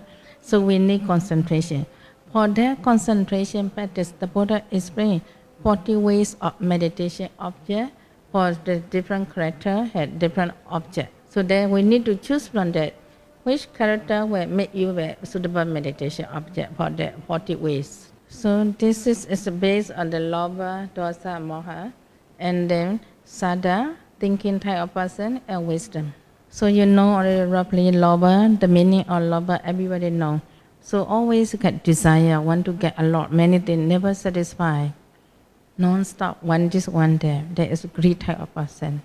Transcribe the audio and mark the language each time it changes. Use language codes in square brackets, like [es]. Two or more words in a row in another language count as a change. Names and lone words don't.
[en] So we need concentration. For that concentration practice, the Buddha explained 40 ways of meditation object. For the different character had different object. So then we need to choose from that which character will make you a suitable meditation object for the 40 ways. So this is based on the [pi] lobha, dosa, moha, [en] and then sada, thinking type of person, and wisdom. So you know already roughly lobha, the meaning of lobha, everybody know. So always get desire, want to get a lot, many things, never satisfied. Non-stop, one this, one there. That is a great type of person.